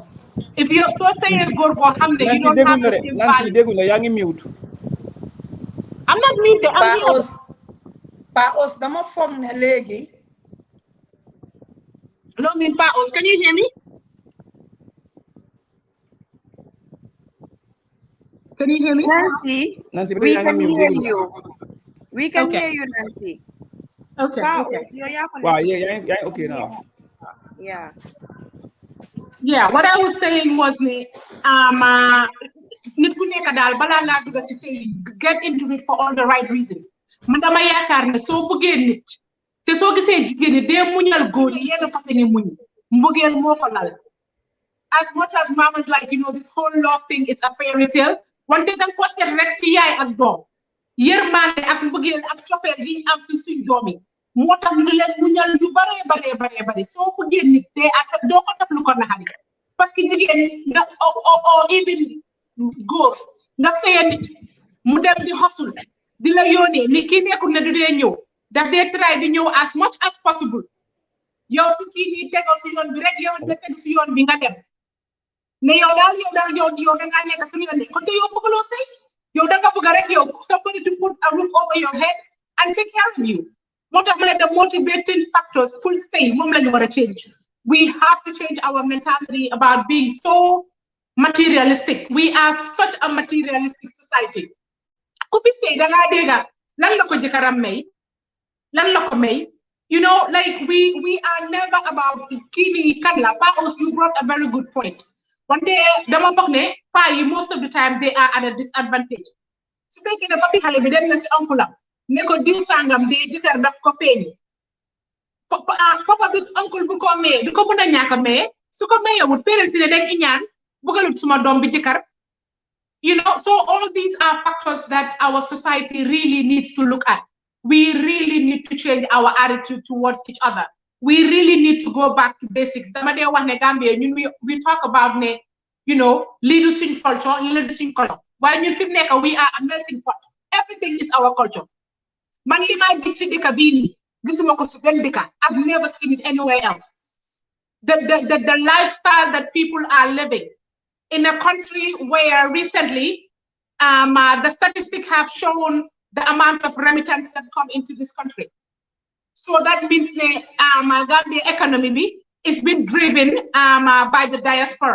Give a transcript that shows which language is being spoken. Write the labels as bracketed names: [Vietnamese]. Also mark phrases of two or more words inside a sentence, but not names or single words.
[English] If you're so saying it good for him, you don't have the same values. I'm not mute. I'm here. [Wolof] Paos, dama foog ne léegi. [English] Hello, Paos, can you hear me? Can you hear me? Nancy, we can hear you. We can hear you, Nancy. Okay. Okay. Wow, yeah, okay now. Yeah. Yeah, what I was saying was [Wolof] nit ku nekk daal balaa ngaa dugg ci sëy [English] get into it for all the right reasons. [Wolof] Man dama yaakaar ne soo bëggee nit te soo gisee jigéen ñi dee muñal góor yi yenn fas ni muñ mbëggeel moo ko lal. [English] As much as mama's like, this whole love thing is a fairy tale, [Wolof] wante danga ko seet rek ci yaay ak doom yërmande ak mbëggeel ak cofeel gi am suñ doom yi moo tax ñu leen muñal yu bare soo bëggee nit dee ak doo ko def lu ko naxari parce que jigéen nga even góor nga sëya nit mu dem di hustle di la yónnee ni kii nekkul ne du dee ñëw daf dee try di ñëw [English] as much as possible [Wolof] yow su kii nii tegoo si yoon bi rek yow nga tegu si yoon bi nga dem ne yow daal yow da ngaa nekk fi nga nekk kon te yow bëggaloo sëy yow da nga bëgg rek yow [English] somebody to put a roof over your head and take care of you. [Wolof] moo tax ma ne [English] the motivating factors [Wolof] pour sëy moom la ñu war a change. [English] We have to change our mentality about being so materialistic. We are such a materialistic society. [Wolof] Ku fi sëy da ngaa dégg lan la ko jëkkëram may lan la ko may. [English] Like we are never about [Wolof] kini kanla. [English] Paos, you brought a very good point. One day, [Wolof] dama foog ne [English] most of the time they are at a disadvantage. [Wolof] Su fekkee ne papi xale bi dem na si oncle am ne ko diw sangam de jëkkër daf ko feeñ. Papa bi oncle bu ko may du ko mën a ñàkk may su ko mayewul parents ne dañ iñaan bugalut suma doom bi jëkkër. [English] So all of these are factors that our society really needs to look at. We really need to change our attitude towards each other. We really need to go back to basics. [Wolof] Dama dee wax ne Gambia [English] we talk about [Wolof] ne lii du suñ culture lii du suñ culture waaye ñun fi mu nekk [English] we are a melting pot. Everything is our culture. [Wolof] Man li maa gis si dëkk bii nii gisuma ko si benn dëkk. [English] I've never seen it anywhere else. The lifestyle that people are living in a country where recently the statistics have shown the amount of remittance that come into this country. So that means the Gambia economy is being driven by the diaspora.